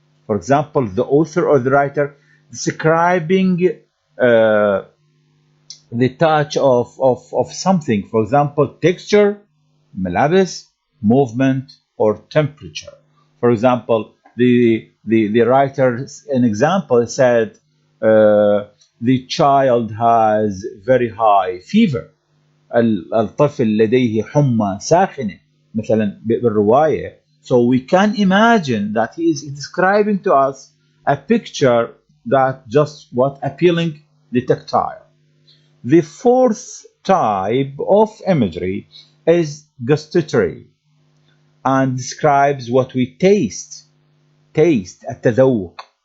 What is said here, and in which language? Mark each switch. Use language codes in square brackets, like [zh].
[en] For example, the author or the writer describing the touch of something. For example, texture, malabis, movement, or temperature. For example, the writer, an example, said the child has very high fever. [ar] الطفل لديه حمى ساخنة مثلا بالرواية. [en] So we can imagine that he is describing to us a picture that just what appealing the tactile. The fourth type of imagery is gustatory and describes what we taste [ar] التذوق.